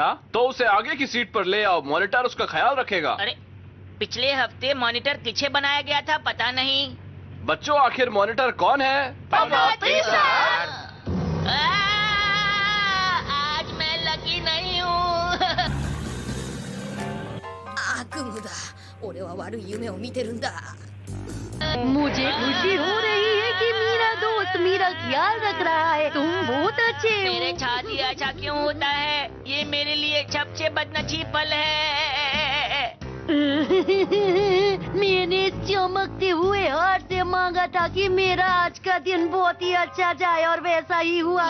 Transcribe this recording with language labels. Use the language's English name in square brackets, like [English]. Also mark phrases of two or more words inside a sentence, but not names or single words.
[Hindi] तो उसे आगे की सीट पर ले आओ, मॉनिटर उसका ख्याल रखेगा। अरे पिछले हफ्ते मॉनिटर किसे बनाया गया था पता नहीं। बच्चों आखिर मॉनिटर कौन है? पनौती सर। आज मैं लकी नहीं हूँ। [Japanese] 悪夢だ。俺は悪い夢を見てるんだ。 [Hindi] मुझे खुशी हो रही है कि मेरा दोस्त मेरा ख्याल रख रहा है। तुम बहुत अच्छे हो। मेरे साथ ही ऐसा क्यों होता है? ये मेरे लिए सबसे बदनसीब पल है। मैंने चमकते हुए हाथ से मांगा था कि मेरा आज का दिन बहुत ही अच्छा जाए और वैसा ही हुआ।